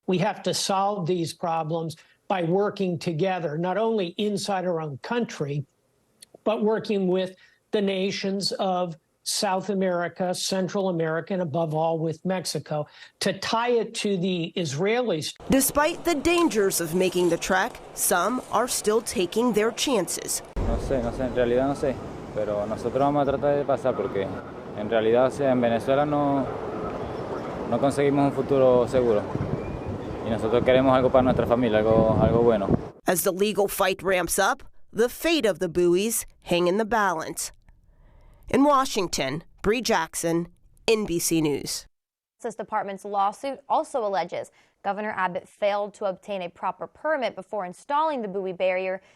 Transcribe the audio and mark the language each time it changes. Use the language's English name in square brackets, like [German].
[English] We have to solve these problems by working together, not only inside our own country, but working with the nations of South America, Central America, and above all with Mexico, to tie it to the Israelis. Despite the dangers of making the trek, some are still taking their chances. [Spanish] No sé, en realidad no sé, pero nosotros vamos a tratar de pasar porque en realidad, o sea, en Venezuela no conseguimos un futuro seguro y nosotros queremos algo para nuestra familia, algo bueno. [English] As the legal fight ramps up, the fate of the buoys hang in the balance. In Washington, Bree Jackson, NBC News. The Justice Department's lawsuit also alleges Governor Abbott failed to obtain a proper permit before installing the buoy barrier.